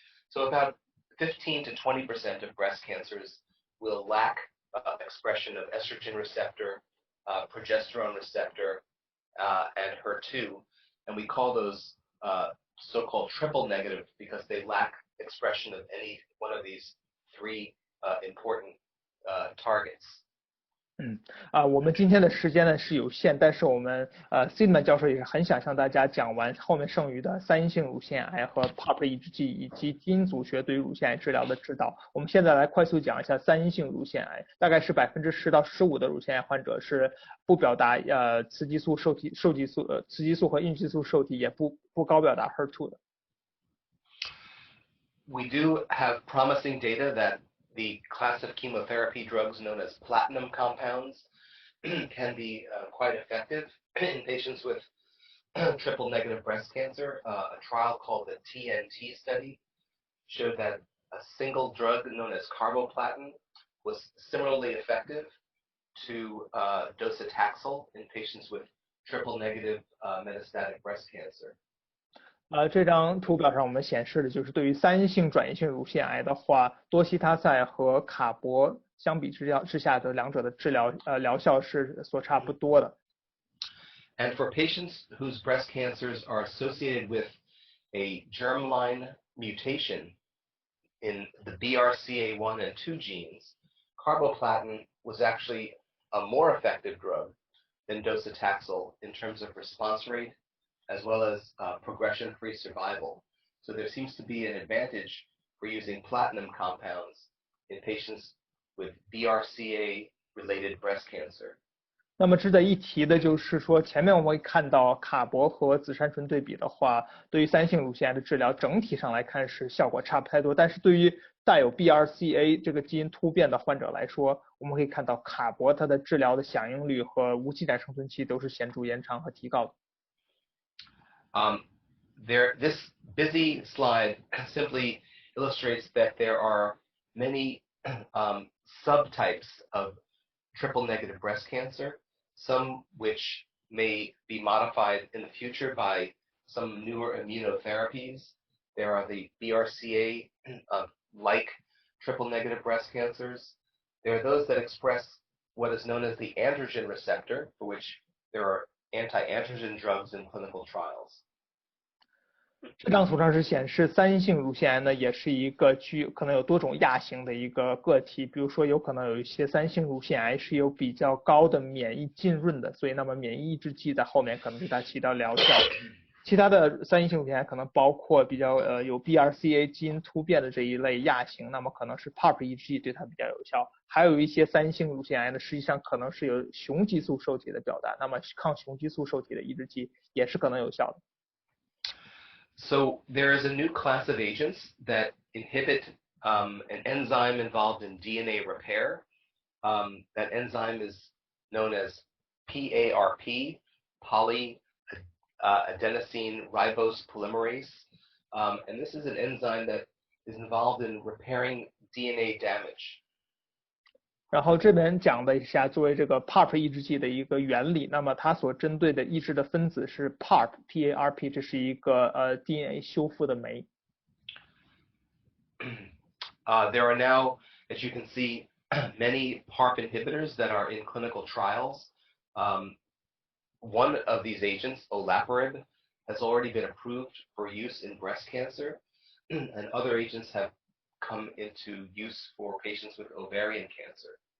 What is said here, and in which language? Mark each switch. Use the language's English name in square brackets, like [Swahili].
[English] So about 15 to 20% of breast cancers will lack expression of estrogen receptor, progesterone receptor, and HER2, and we call those so-called triple negative because they lack expression of any one of these three important targets. [Chinese] 我们今天的时间呢是有限，但是我们Seidman 教授也是很想向大家讲完后面剩余的三阴性乳腺癌和 PARP 抑制剂以及基因组学对于乳腺癌治疗的指导。我们现在来快速讲一下三阴性乳腺癌，大概是10%到15%的乳腺癌患者是不表达雌激素受体雌激素和孕激素受体，也不高表达 HER2 的。 [English] We do have promising data that the class of chemotherapy drugs known as platinum compounds can be quite effective in patients with triple-negative breast cancer. A trial called the TNT study showed that a single drug known as carboplatin was similarly effective to docetaxel in patients with triple-negative metastatic breast cancer. [Chinese] 这张图表上我们显示的就是对于三阴性转移性乳腺癌的话，多西他赛和卡铂相比之下的两者的治疗疗效是所差不多的。 [English] And for patients whose breast cancers are associated with a germline mutation in the Brca1 and 2 genes, carboplatin was actually a more effective drug than docetaxel in terms of response rate as well as progression-free survival. So there seems to be an advantage for using platinum compounds in patients with BRCA-related breast cancer. [Chinese] 那么值得一提的就是说，前面我们会看到卡铂和紫杉醇对比的话，对于三阴性乳腺癌的治疗整体上来看是效果差不太多，但是对于带有 BRCA 这个基因突变的患者来说，我们可以看到卡铂它的治疗的响应率和无进展生存期都是显著延长和提高的。 [English] This busy slide simply illustrates that there are many subtypes of triple-negative breast cancer, some which may be modified in the future by some newer immunotherapies. There are the BRCA-like triple-negative breast cancers. There are those that express what is known as the androgen receptor, for which there are anti-androgen drugs in clinical trials. [Chinese] 这张图上是显示三阴性乳腺癌呢，也是一个可能有多种亚型的一个个体。比如说，有可能有一些三阴性乳腺癌是有比较高的免疫浸润的，所以那么免疫抑制剂在后面可能对它起到疗效。其他的三阴性乳腺癌可能包括比较有 BRCA 基因突变的这一类亚型，那么可能是 PARP 抑制剂对它比较有效。还有一些三阴性乳腺癌呢，实际上可能是有雄激素受体的表达，那么抗雄激素受体的抑制剂也是可能有效的。 [English] So there is a new class of agents that inhibit an enzyme involved in DNA repair. That enzyme is known as PARP, polyadenosine ribose polymerase. And this is an enzyme that is involved in repairing DNA damage. [Chinese] 然后这边讲了一下作为这个 PARP 抑制剂的一个原理，那么它所针对的抑制的分子是 PARP， 这是一个DNA 修复的酶。 [English] There are now, as you can see, many PARP inhibitors that are in clinical trials. One of these agents, olaparib, has already been approved for use in breast cancer, and other agents have come into use for patients with ovarian cancer.